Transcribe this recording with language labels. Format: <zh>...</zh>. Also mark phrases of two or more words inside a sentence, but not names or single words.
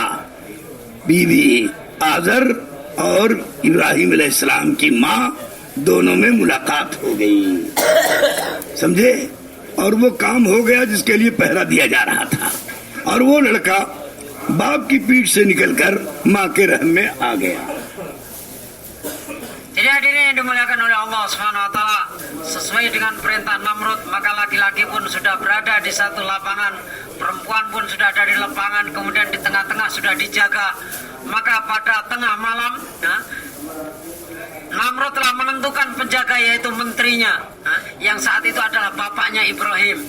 <hi>बीवी आजर और इब्राहिम अलैहिस्सलाम की माँ दोनों में मुलाकात हो गई, समझे। और वो काम हो गया जिसके लिए पहरा दिया जा रहा था, और वो लड़का बाप की पीठ से निकलकर माँ के रहम में आ गया।</hi> <id>Jadi hadirin yang dimuliakan oleh</id> <ar>الله سبحانه وتعالى,</ar> <id>sesuai dengan perintah Namrud, maka laki-laki pun sudah berada di satu lapangan, perempuan pun sudah ada di lapangan, kemudian di tengah-tengah sudah dijaga. Maka pada tengah malam, Namrud telah menentukan penjaga, yaitu menterinya, yang saat itu adalah bapaknya Ibrahim.</id>